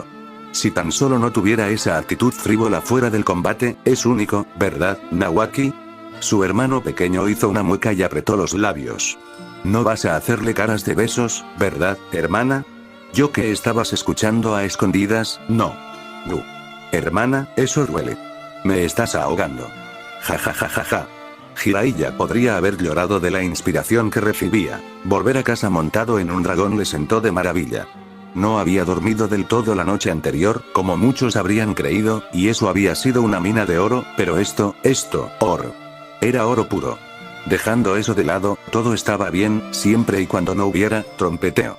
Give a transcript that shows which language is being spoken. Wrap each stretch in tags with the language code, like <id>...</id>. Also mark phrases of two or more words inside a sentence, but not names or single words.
<es>Si tan solo no tuviera esa actitud frívola fuera del combate, es único, ¿verdad, Nawaki? Su hermano pequeño hizo una mueca y apretó los labios. No vas a hacerle caras de besos, ¿verdad, hermana? ¿Yo que estabas escuchando a escondidas? No. No. Hermana, eso duele. Me estás ahogando. Ja ja ja ja ja. Jiraiya podría haber llorado de la inspiración que recibía. Volver a casa montado en un dragón le sentó de maravilla. No había dormido del todo la noche anterior, como muchos habrían creído, y eso había sido una mina de oro, pero esto, oro. Era oro puro. Dejando eso de lado, todo estaba bien, siempre y cuando no hubiera trompeteo.</es>